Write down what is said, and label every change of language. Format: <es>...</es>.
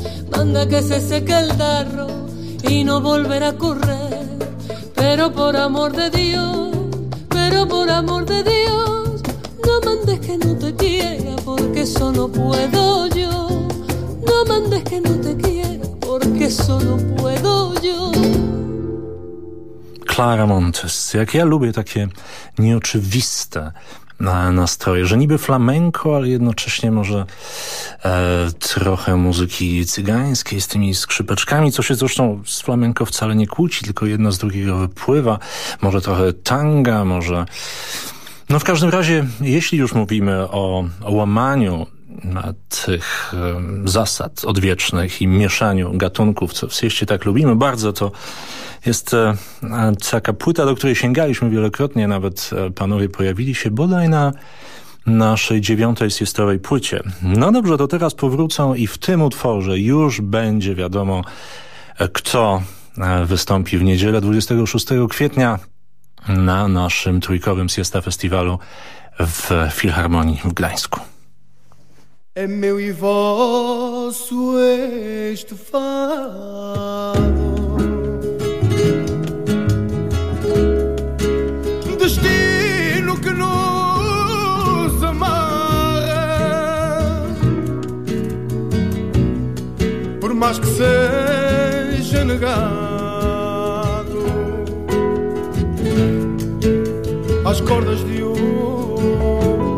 <es>Manda que se seque el darro y no volverá a correr. Pero por amor de Dios, pero por amor de Dios, no mandes que no te quiera porque eso no puedo yo. No mandes que no te quiera porque solo puedo yo.</es> <pl>Clara Montes, jak ja lubię takie nieoczywiste nastroje, że niby flamenko, ale jednocześnie może trochę muzyki cygańskiej z tymi skrzypeczkami, co się zresztą z flamenko wcale nie kłóci, tylko jedno z drugiego wypływa, może trochę tanga, może... No w każdym razie, jeśli już mówimy o łamaniu tych zasad odwiecznych i mieszaniu gatunków, co w Sieście tak lubimy bardzo, to jest taka płyta, do której sięgaliśmy wielokrotnie, nawet panowie pojawili się bodaj na naszej 9. siestowej płycie. No dobrze, to teraz powrócą i w tym utworze już będzie wiadomo, kto wystąpi w niedzielę 26 kwietnia na naszym trójkowym Siesta Festiwalu w Filharmonii w Gdańsku.</pl> <pt>É meu e vosso este fado, destino que nos amarra, por mais que seja negado, às cordas de um.</pt>